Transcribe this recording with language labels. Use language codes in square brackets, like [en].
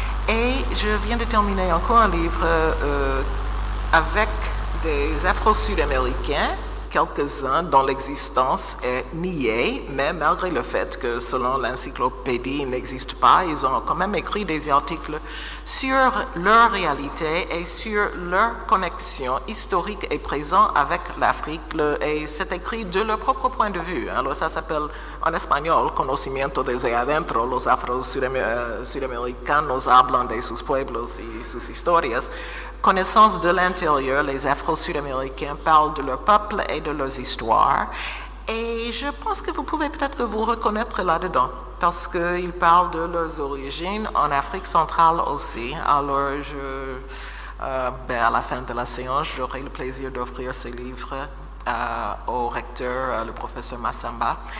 [fr] Et je viens de terminer encore un livre avec des Afro-Sud-Américains, quelques-uns dont l'existence est niée, mais malgré le fait que selon l'encyclopédie ils n'existent pas, ils ont quand même écrit des articles sur leur réalité et sur leur connexion historique et présente avec l'Afrique, et c'est écrit de leur propre point de vue. Alors ça s'appelle en espagnol [es] Conocimiento desde adentro, los afro-sudamericanos hablan de sus pueblos y sus historias. [fr] Connaissance de l'intérieur, les Afro-Sud-Américains parlent de leur peuple et de leurs histoires. Et je pense que vous pouvez peut-être vous reconnaître là-dedans. parce qu'ils parlent de leurs origines en Afrique centrale aussi. Alors, à la fin de la séance, j'aurai le plaisir d'offrir ces livres au recteur, le professeur Massamba.